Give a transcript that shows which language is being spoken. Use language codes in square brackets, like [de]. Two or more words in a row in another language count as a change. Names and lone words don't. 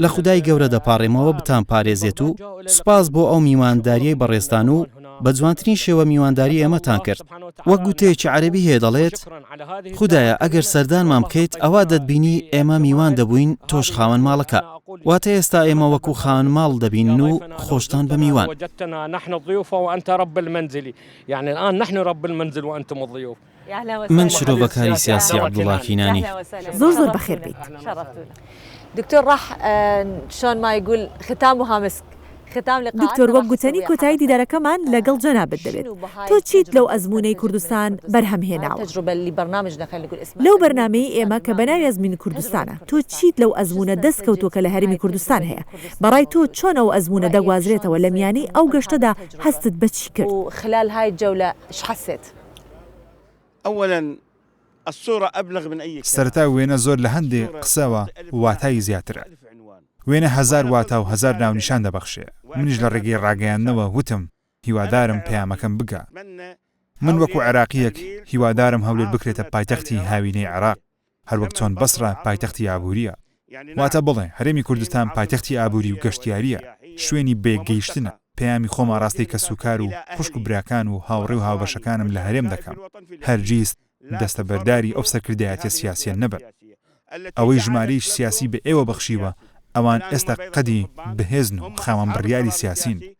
[ckb] خودای گەورە دەپاڕێمەوە بتان پارێزێت و سوپاس بۆ ئەو میوانداریەی بەڕێستان و بە جوانترین شێوە میوانداری ئێمەتان کرد وەک گوتەیەکی عەرەبی هەیە دەڵێت خودایە ئەگەر سەردانمان بکەیت ئەوا دەتبینی ئێمە میوان دەبووین تۆش خاوەن ماڵەکە واتە ئێستا ئێمە وەکو خاوەن ماڵ دەبین و خۆشتان بە میوان من شرۆڤەکاری سیاسی عەبدوڵڵا کینانی زۆر بەخێر بیت [ar] دكتور راح شلون ما يقول ختامها مسك ختام لقاء [ckb] دکتۆر وەک گوتنی کۆتایی دیدارەکەمان لەگەڵ جەنابەت دەبێت تۆ چیت لەو ئەزمونەی کوردستان بەرهەمهێناوە لەو بەرنامەی ئێمە کە بەناوی ئەزمین کوردستانە تۆ چیت لەو ئەزمونە دەستکەوتووە کە لە هەرێمی کوردستان هەیە بەڕای تۆ چۆن ئەو ئەزمونە دەگوازرێتەوە لە میانەی ئەو گەشتەدا هەستت بە چی کرد [ar] خلال هاي الجولة ايش حسيت اولا الصورة أبلغ من أي [ckb] سەرەتا وێنە زۆر لە هەندێک قسەوە واتای زیاترە وێنە 1000 واتە و 1000 ناونیشان دەبەخشێ منیش لە ڕێگەی ڕاگەیاندنەوە وتم هیوادارم پەیامەکەم بگە من وەکو عێراقیەک هیوادارم هەولێر بکرێتە پایتەختی هاوینەی عێراق هەروەک چۆن بەسرە پایتەختی ئابووریە واتە بڵێ هەرێمی کوردستان پایتەختی ئابووری و گەشتیاریە شوێنی بێگەیشتنە پەیامی خۆمە ڕاستی کە سوکار و خوشک و براکان و هاوڕێ و هاوبەشەکانم لە هەرێم دەکەم هەرگیز دەستە بەرداری ئەو سەرکردایەتیە سیاسیە نەبن ئەوەی ژمارەیەش سیاسی بە ئێوە بەخشیوە ئەوان ئێستا قەدی بەهێزن و خاوەن بڕیاری سیاسین